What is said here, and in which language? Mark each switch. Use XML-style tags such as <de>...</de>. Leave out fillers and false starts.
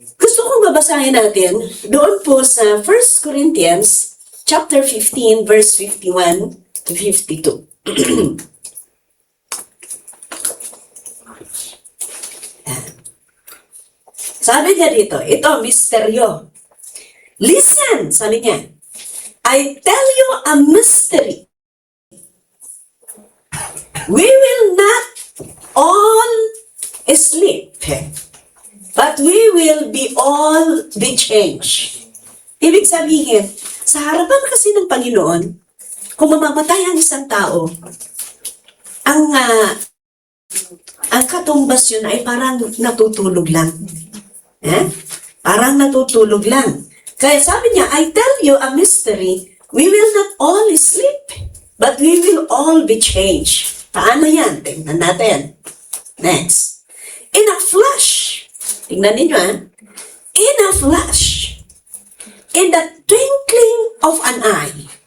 <tl>Gusto kong babasahin natin doon po sa 1 Corinthians chapter 15 verse 51 to 52. Sabi niya dito, ito, misteryo.</tl> <en>Listen,</en> <tl>sabi niya,</tl> <en>I tell you a mystery. We will not all sleep, but we will be all be changed.</en> <tl>Ibig sabihin, sa harapan kasi ng Panginoon, kung mamamatay ang isang tao, ang katumbas yun ay parang natutulog lang. Parang natutulog lang. Kaya sabi niya,</tl> <en>I tell you a mystery, we will not all sleep, but we will all be changed.</en> <tl>Paano yan? Tingnan natin. Next.</tl> <en>In a flash.</en> <tl>Tingnan ninyo, ha?</tl> <en>In a flash. In the twinkling of an eye.</en>